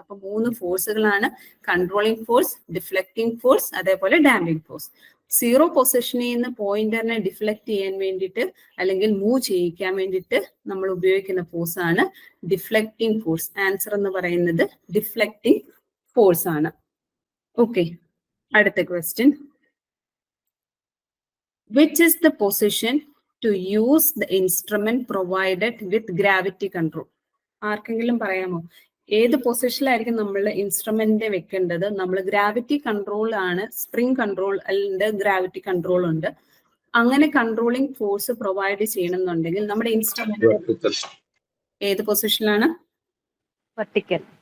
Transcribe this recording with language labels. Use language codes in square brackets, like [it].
[ml] അപ്പൊ 3 ഫോഴ്സുകളാണ്: controlling force, deflecting force, അതേപോലെ damping force. Zero പൊസിഷനിൽ നിന്ന് പോയിന്ററിനെ ഡിഫ്ലക്ട് ചെയ്യാൻ വേണ്ടിയിട്ട് അല്ലെങ്കിൽ മൂവ് ചെയ്യിക്കാൻ വേണ്ടിയിട്ട് നമ്മൾ ഉപയോഗിക്കുന്ന ഫോഴ്സ് ആണ് ഡിഫ്ലക്റ്റിംഗ് ഫോഴ്സ്. ആൻസർ എന്ന് പറയുന്നത് ഡിഫ്ലക്റ്റിംഗ് ഫോഴ്സ് ആണ്. [en] Okay, അടുത്ത question, which is the position to use the instrument provided with gravity control? [ml] ആർക്കെങ്കിലും പറയാമോ ഏത് പൊസിഷനിലായിരിക്കും നമ്മൾ ഇൻസ്ട്രുമെന്റ് വെക്കേണ്ടത്? നമ്മൾ ഗ്രാവിറ്റി കൺട്രോൾ ആണ്, സ്പ്രിംഗ് കൺട്രോൾ ഉണ്ട്, ഗ്രാവിറ്റി കൺട്രോൾ ഉണ്ട്. അങ്ങനെ കൺട്രോളിംഗ് ഫോഴ്സ് പ്രൊവൈഡ് ചെയ്യണമെന്നുണ്ടെങ്കിൽ നമ്മുടെ ഇൻസ്ട്രുമെന്റ് ഏത് പൊസിഷനിലാണ്? വെർട്ടിക്കൽ.